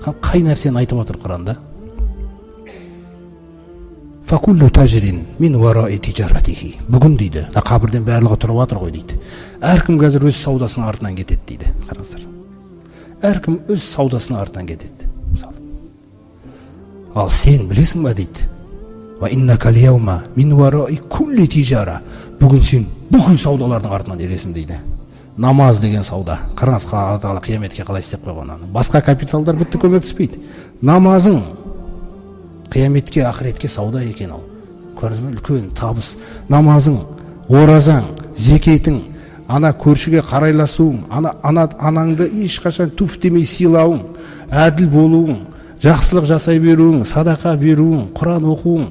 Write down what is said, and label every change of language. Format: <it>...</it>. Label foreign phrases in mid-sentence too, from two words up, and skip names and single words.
<kk>Қай нәрсені айтып отыр Құранда?</kk> <ar>فكل تاجر من وراء تجارته.</ar> <kk>Бүгін дейді, қабірден барлығы тұрып жатыр ғой дейді. Әркім қазір өз саудасының артынан кетеді дейді. Қараңыздар. Әркім өз саудасының артынан кетеді. Мысалы. Ал сен білесің ба дейді.</kk> <ar>و إنك اليوم من وراء كل تجارة.</ar> <kk>Бүгін сен бүкіл саудалардың артынан ересің дейді. Намаз деген сауда. Қараңыз, Алла Тағала қияметке қалай істеп қойған. Басқа капиталдар бітті көмектеспейді. Намазың қияметке, ақыретке сауда екен ол. Көрдіңіз бе? Үлкен табыс. Намазың, оразаң, зекетің, ана көршіге қарайласуың, анаңды ешқашан туф демей сыйлауың, әділ болуың, жақсылық жасай беруің, садақа беруің, Құран оқуың.</kk>